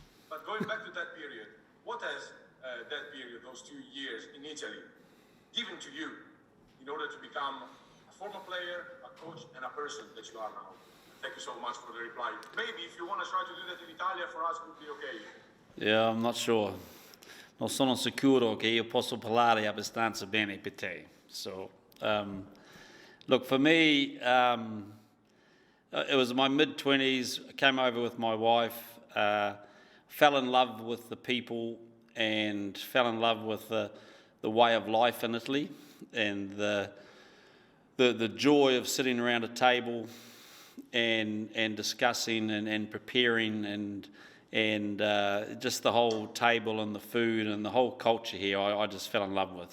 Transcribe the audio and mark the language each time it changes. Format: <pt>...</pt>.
<en>But going back to that period, what has that period, those 2 years in Italy, given to you in order to become a former player, a coach, and a person that you are now? Thank you so much for the reply. Maybe if you want to try to do that in Italia, for us, it would be okay. Yeah, I'm not sure.</en> <it>Non sono sicuro che io posso parlare abbastanza bene per te.</it> <en>So, look, for me, it was my mid-20s. I came over with my wife, fell in love with the people and fell in love with the way of life in Italy and the joy of sitting around a table and discussing and preparing and just the whole table and the food and the whole culture here I just fell in love with.</en>